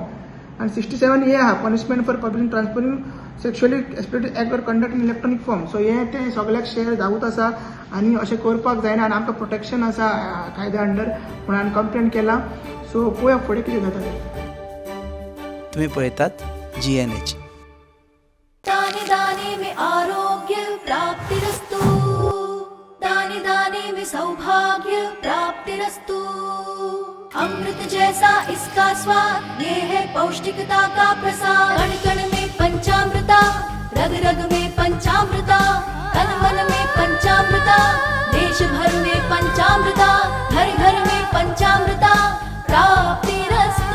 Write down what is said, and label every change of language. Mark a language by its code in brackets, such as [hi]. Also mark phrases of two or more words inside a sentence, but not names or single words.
[en] आनी 67A आहा, punishment for publishing transferring sexually exploited act or conduct in electronic form. [kok] सो हे ते सगळ्याक शेअर जावूच आसा आनी अशें करपाक जायना आनी आमकां प्रोटेक्शन आसा कायद्या अंडर म्हणून हांवें कंप्लेंट केला. सो पळोवया फुडें कितें जाता तें. तुम्ही पळयतात GNH. [hi] दाने दाने में आरोग्य प्राप्ति [sa] सौभाग्य प्राप्तिरस्तु। [hi] अमृत जैसा इसका स्वाद, ये है पौष्टिकता का प्रसाद। कण कण में पंचामृता, रग रग में पंचामृता, तन मन में पंचामृता, देश भर में पंचामृता, घर घर में पंचामृता प्राप्तिरस्तु।